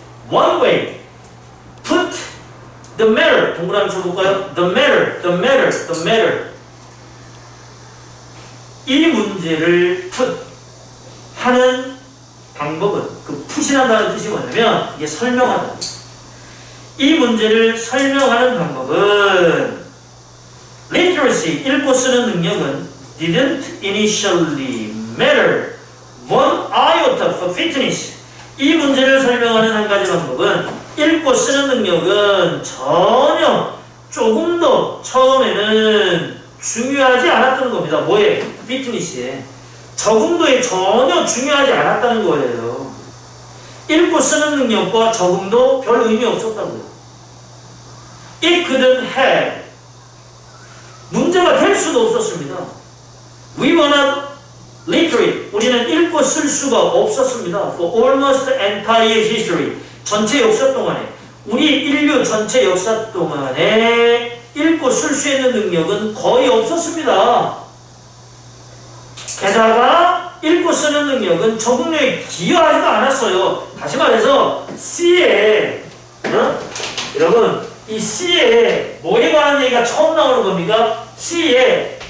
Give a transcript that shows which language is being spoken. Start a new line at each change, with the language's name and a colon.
English: One way, put the matter,
Korean: 동그라미 쳐볼까요?
English: The matter.
Korean: 이 문제를 put 하는 방법은, 그 put이라는 뜻이 뭐냐면 이게 설명하다. 이 문제를 설명하는 방법은
English: literacy,
Korean: 읽고 쓰는 능력은
English: didn't initially matter one iota for fitness.
Korean: 이 문제를 설명하는 한 가지 방법은 읽고 쓰는 능력은 전혀 조금도 처음에는 중요하지 않았던 겁니다. 뭐에? 피트니스에. 적응도에 전혀 중요하지 않았다는 거예요. 읽고 쓰는 능력과 적응도 별 의미 없었다고요.
English: It couldn't have.
Korean: 문제가 될 수도 없었습니다.
English: We were not literate.
Korean: 우리는 읽고 쓸 수가 없었습니다.
English: For almost entire history.
Korean: 전체 역사 동안에. 우리 인류 전체 역사 동안에 읽고 쓸 수 있는 능력은 거의 없었습니다. 게다가 읽고 쓰는 능력은 적응력에 기여하지도 않았어요. 다시 말해서 C에 여러분 이 C에 뭐에 관한 얘기가 처음 나오는 겁니까? C에